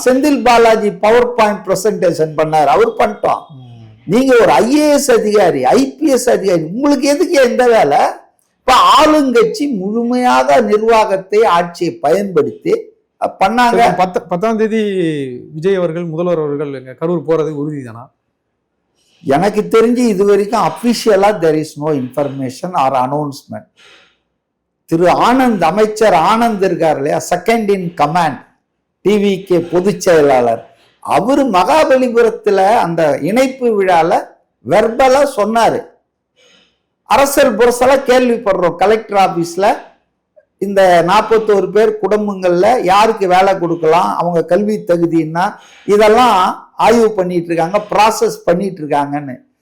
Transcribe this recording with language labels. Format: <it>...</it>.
<ta>Senthil Balaji power point presentation பண்ணார், அவர் பண்ணிட்டோம். நீங்க ஒரு ஐஏஎஸ் அதிகாரி, ஐபிஎஸ் அதிகாரி, உங்களுக்கு எதுக்கு எந்த வேலை? இப்ப ஆளுங்கட்சி முழுமையாக நிர்வாகத்தை, ஆட்சியை பயன்படுத்தி பண்ணாங்க. 10ஆம் தேதி விஜய் அவர்கள், முதல்வர் அவர்கள் கரூர் போறது உறுதி தானா? எனக்கு தெரிஞ்சு இது வரைக்கும் அபிஷியலா</ta> <en>there is no information or announcement.</en> <ta>திரு ஆனந்த், அமைச்சர் ஆனந்த் இருக்கார் இல்லையா, செகண்ட் இன் கமாண்ட், டிவிக்கு பொதுச் செயலாளர், அவரு மகாபலிபுரத்துல அந்த இணைப்பு விழால வெர்பலா சொன்னாரு. அரசல் புரசலா கேள்விப்படுறோம். கலெக்டர் ஆபீஸ்ல இந்த 41 பேர் குடும்பங்கள்ல யாருக்கு வேலை கொடுக்கலாம், அவங்க கல்வி தகுதின்னா இதெல்லாம் ஆய்வு பண்ணிட்டு இருக்காங்க, ப்ராசஸ் பண்ணிட்டு இருக்காங்கன்னு.</ta>